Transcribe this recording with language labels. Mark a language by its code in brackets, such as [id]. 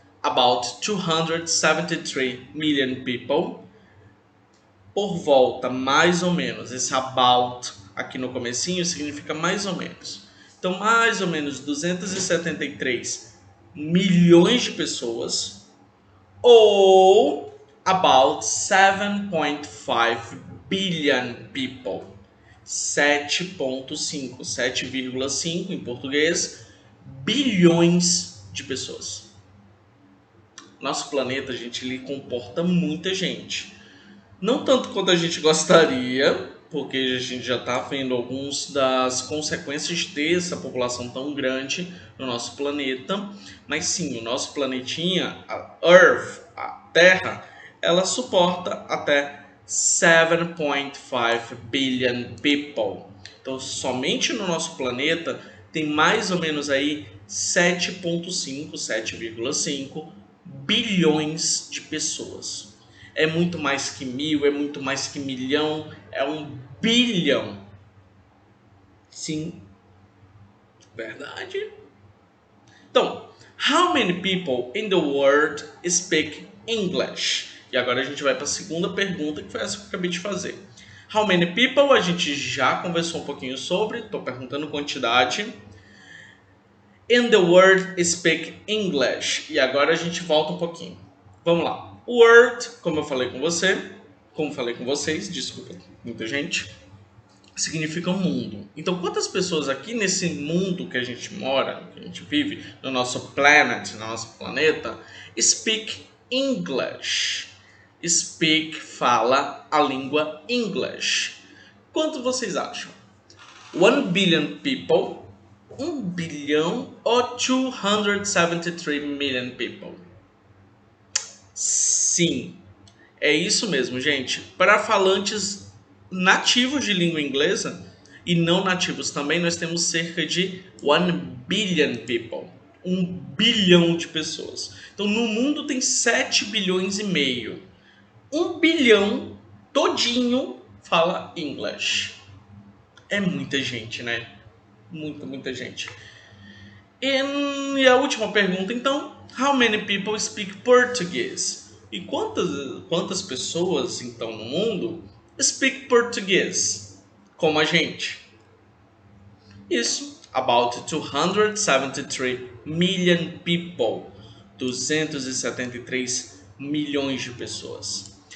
[en] About 273 million people. [pt] Por volta, mais ou menos. Esse about aqui no comecinho significa mais ou menos. Então, mais ou menos 273 milhões de pessoas. [en] Ou about 7.5 billion people. [pt] 7.5, 7,5 em português, bilhões de pessoas. Nosso planeta, gente, ele comporta muita gente. Não tanto quanto a gente gostaria, porque a gente já está vendo algumas das consequências de ter essa população tão grande no nosso planeta. Mas sim, o nosso planetinha, a Earth, a Terra, ela suporta até [en] 7.5 billion people. [pt] Então, somente no nosso planeta tem mais ou menos aí 7.5, 7,5 bilhões de pessoas. É muito mais que 1.000, é muito mais que 1 milhão, é 1 bilhão. Sim, verdade. [en] Então, how many people in the world speak English? [pt] E agora a gente vai para a segunda pergunta, que foi essa que eu acabei de fazer. How many people? A gente já conversou um pouquinho sobre, estou perguntando quantidade. [en] In the world speak English. [pt] E agora a gente volta um pouquinho. Vamos lá. Word, como eu falei com vocês, desculpa, muita gente, significa mundo. Então, quantas pessoas aqui nesse mundo que a gente mora, que a gente vive, no nosso planet, no nosso planeta, [en] speak English? [pt] Speak, fala a língua English. Quanto vocês acham? [en] 1 billion people, [pt] 1 bilhão ou [en] 273 million people? [pt] Sim, é isso mesmo, gente. Para falantes nativos de língua inglesa e não nativos também, nós temos cerca de [en] 1 billion people. [pt] 1 bilhão de pessoas. Então, no mundo tem 7 bilhões e meio. 1 bilhão todinho fala English. É muita gente, né? Muita gente. E a última pergunta, então. [en] How many people speak Portuguese? [pt] E quantas pessoas, então, no mundo speak português? Como a gente? Isso. [en] About 273 million people. [pt] 273 milhões de pessoas.